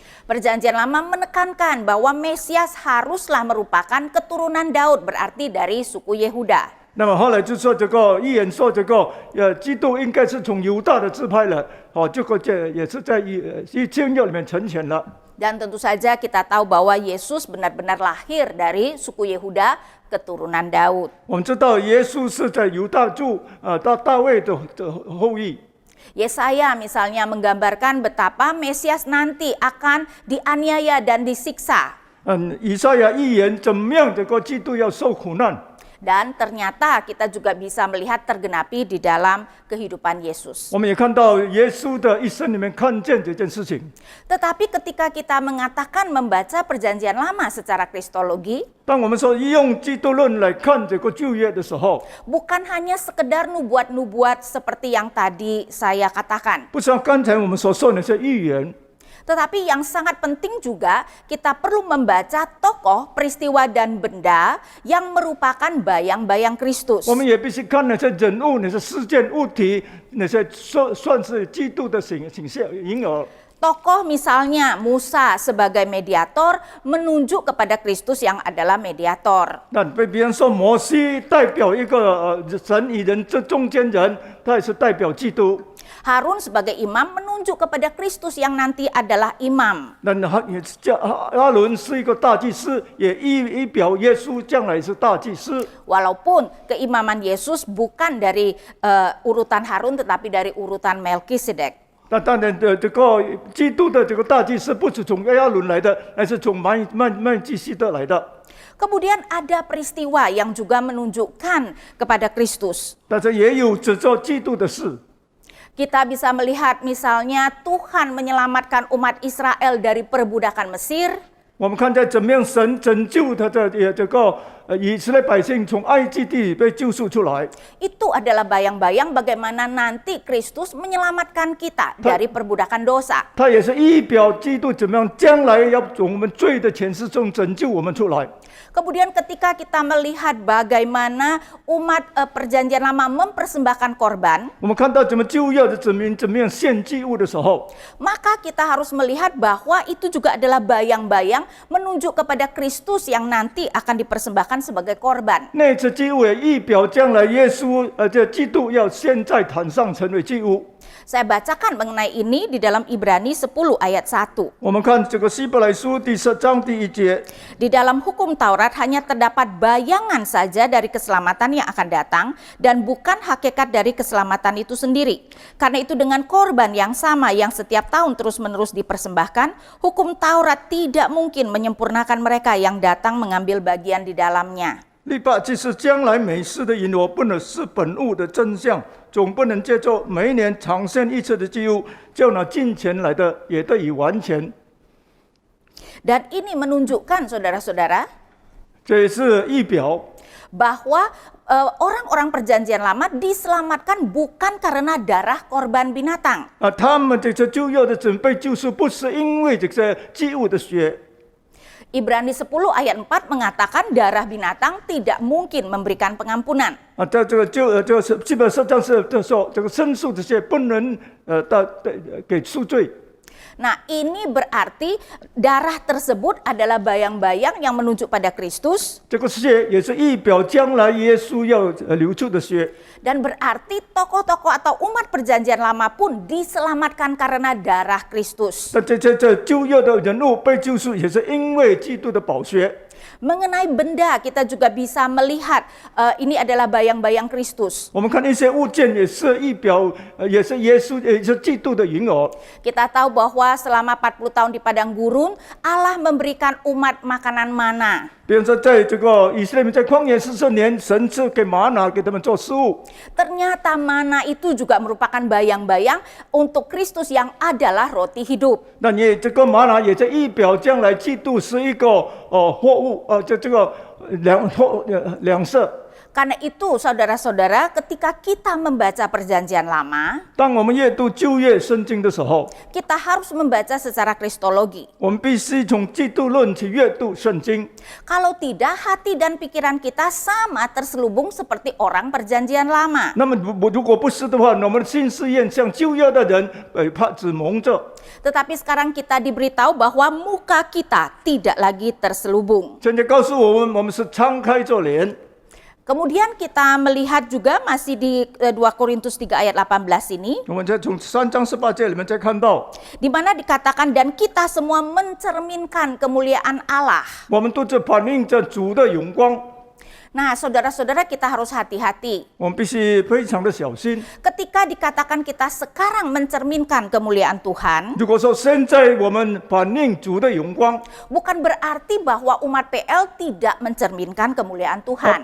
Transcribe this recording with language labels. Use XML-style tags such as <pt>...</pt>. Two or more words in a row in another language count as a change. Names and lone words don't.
<id>Perjanjian Lama menekankan bahwa Mesias haruslah merupakan keturunan Daud, berarti dari suku Yehuda.</id> <zh>那么后来就说这个预言说基督应该是从犹大的支派了，这个也是在新约里面成全了。</zh> <id>Dan tentu saja kita tahu bahwa Yesus benar-benar lahir dari suku Yehuda, keturunan Daud.</id> <zh>我们知道耶稣是在犹大住大卫的后裔。</zh> <id>Yesaya misalnya menggambarkan betapa Mesias nanti akan dianiaya dan disiksa.</id> <zh>以赛亚预言怎么样这个基督要受苦难。</zh> <id>Dan ternyata kita juga bisa melihat tergenapi di dalam kehidupan Yesus.</id> <zh>我们也看到耶稣的一生里面看见这件事情。</zh> <id>Tetapi ketika kita mengatakan membaca perjanjian lama secara kristologi,</id> <zh>当我们说用基督论来看这个旧约的时候，</zh> <id>bukan hanya sekedar nubuat-nubuat seperti yang tadi saya katakan.</id> <zh>不像刚才我们所说的那些预言。</zh> <id>Tetapi yang sangat penting juga kita perlu membaca tokoh, peristiwa dan benda yang merupakan bayang-bayang Kristus.</id> <zh>我们也必须看那些人物、那些事件、物体，那些算是基督的形象、影儿。</zh> <id>Tokoh misalnya Musa sebagai mediator menunjuk kepada Kristus yang adalah mediator.</id> <zh>那比方说摩西代表一个神与人这中间人，他也是代表基督。</zh> <id>Harun sebagai imam menunjuk kepada Kristus yang nanti adalah imam.</id> <zh>那阿伦是一个大祭司，也预表耶稣将来是大祭司。</zh> <id>Walaupun keimaman Yesus bukan dari urutan Harun tetapi dari urutan Melkisedek.</id> <zh>那当然这个基督的这个大祭司不是从亚伦来的，而是从麦基洗德来的。</zh> <id>Kemudian ada peristiwa yang juga menunjukkan kepada Kristus.</id> <zh>但是也有指着基督的事。</zh> <id>Kita bisa melihat misalnya Tuhan menyelamatkan umat Israel dari perbudakan Mesir.</id> <zh>我们看在怎么样神拯救他的这个以色列百姓从埃及地被救赎出来。</zh> <id>Itu adalah bayang-bayang bagaimana nanti Kristus menyelamatkan kita dari perbudakan dosa.</id> <zh>他也是预表基督怎么样将来要从我们罪的权势中拯救我们出来。</zh> <id>Kemudian ketika kita melihat bagaimana umat perjanjian lama mempersembahkan korban,</id> <zh>我们看到怎么旧约的子民怎么样献祭物的时候，</zh> <id>maka kita harus melihat bahwa itu juga adalah bayang-bayang menunjuk kepada Kristus yang nanti akan dipersembahkan sebagai korban.</id> <zh>那次祭物也预表将来耶稣这基督要献在坛上成为祭物。</zh> <id>Saya bacakan mengenai ini di dalam Ibrani 10 ayat 1.</id> <zh>我们看这个希伯来书第10章第1节，</zh> <id>Di dalam hukum Taurat hanya terdapat bayangan saja dari keselamatan yang akan datang dan bukan hakikat dari keselamatan itu sendiri. Karena itu dengan korban yang sama yang setiap tahun terus-menerus dipersembahkan, hukum Taurat tidak mungkin menyempurnakan mereka yang datang mengambil bagian di dalamnya.</id> <zh>律法既是将来美事的引我，不能是本物的真相，总不能借着每一年常献一次的祭物，叫那近前来的也得以完全。</zh> <id>Dan ini menunjukkan saudara-saudara</id> <zh>这也是预表</zh> <id>bahwa orang-orang perjanjian lama diselamatkan bukan karena darah korban binatang.</id> <zh>他们这些旧约的准备救赎，不是因为这些祭物的血。</zh> <id>Ibrani 10 ayat 4 mengatakan darah binatang tidak mungkin memberikan pengampunan.</id> <zh>这基本上是说这个牲畜这些不能给赎罪。</zh> <id>Nah, ini berarti darah tersebut adalah bayang-bayang yang menunjuk pada Kristus.</id> <zh>这个血也是预表将来耶稣要流出的血。</zh> <id>Dan berarti tokoh-tokoh atau umat perjanjian lama pun diselamatkan karena darah Kristus.</id> <zh>但这旧约的人物被救赎，也是因为基督的宝血。</zh> <id>Mengenai benda kita juga bisa melihat ini adalah bayang-bayang Kristus.</id> <zh>我们看一些物件也是预表，也是耶稣，也是基督的影儿。</zh> <id>Kita tahu bahwa selama 40 tahun di padang gurun, Allah memberikan umat makanan mana.</id> <zh>比如说，在这个以色列民在旷野40年，神赐给玛拿给他们做食物。</zh> <id>Ternyata mana itu juga merupakan bayang-bayang untuk Kristus yang adalah roti hidup.</id> <zh>那你这个玛拿也在预表将来基督是一个货物，这个粮食。</zh> <id>Karena itu saudara-saudara, ketika kita membaca perjanjian lama,</id> <zh>当我们阅读旧约圣经的时候，</zh> <id>kita harus membaca secara kristologi.</id> <zh>我们必须从基督论去阅读圣经。</zh> <id>Kalau tidak, hati dan pikiran kita sama terselubung seperti orang perjanjian lama.</id> <zh>那么如果不是的话，我们的心思愿像旧约的人被帕子蒙着。</zh> <id>Tetapi sekarang kita diberitahu bahwa muka kita tidak lagi terselubung.</id> <zh>现在告诉我们是敞开着脸。</zh> <id>Kemudian kita melihat juga masih di 2 Korintus 3 ayat 18 ini,</id> <zh>我们再从3章18节里面再看到，</zh> <id>di mana dikatakan dan kita semua mencerminkan kemuliaan Allah.</id> <zh>我们都是反映着主的荣光，</zh> <id>Nah, saudara-saudara, kita harus hati-hati.</id> <zh>我们必须非常的小心。</zh> <id>Ketika dikatakan kita sekarang mencerminkan kemuliaan Tuhan,</id> <zh>如果说现在我们反映主的荣光，</zh> <id>bukan berarti bahwa umat PL tidak mencerminkan kemuliaan Tuhan.</id>